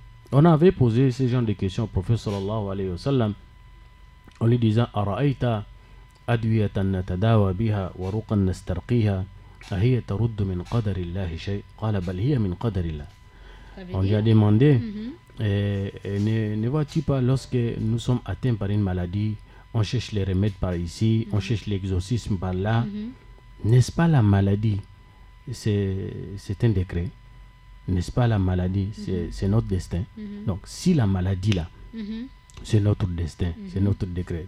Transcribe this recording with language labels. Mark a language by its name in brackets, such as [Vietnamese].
[French] On avait posé ce genre de questions au prophète [Arabic] sallallahu alayhi wa sallam [French] en lui disant Ara'ayta [Arabic] أدوية نتداوى بها ورقا نسترقيها أهي ترد من قدر الله شيء قال بل هي من قدر الله. [French] On lui a demandé ne vois-tu pas lorsque nous sommes atteints par une maladie, on cherche les remèdes par ici, on cherche l'exorcisme par là. N'est-ce pas la maladie, c'est un décret? N'est-ce pas la maladie, c'est notre destin? Donc si la maladie là, c'est notre destin, c'est notre décret.